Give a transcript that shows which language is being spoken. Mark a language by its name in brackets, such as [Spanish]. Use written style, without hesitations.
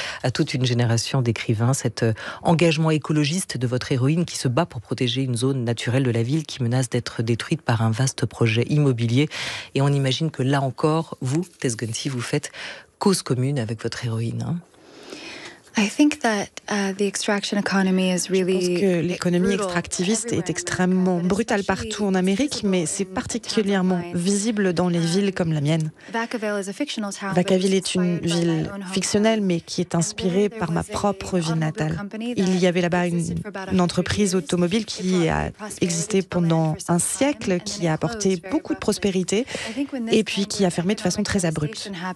[French] à toute une génération d'écrivains, cet engagement écologiste de votre héroïne qui se bat pour protéger une zone naturelle de la ville qui menace d'être détruite par un vaste projet immobilier, et on imagine que là encore, vous, Tess Gunty, vous faites cause commune avec votre héroïne. [English] I think that the extraction economy is really. [French] Je pense que l'économie extractiviste est extrêmement brutale partout en Amérique, mais c'est particulièrement visible dans les villes comme la mienne. Vacaville est une ville fictionnelle, mais qui est inspirée par ma propre ville natale. Il y avait là-bas une entreprise automobile qui a existé pendant un siècle, qui a apporté beaucoup de prospérité, et puis qui a fermé de façon très abrupte.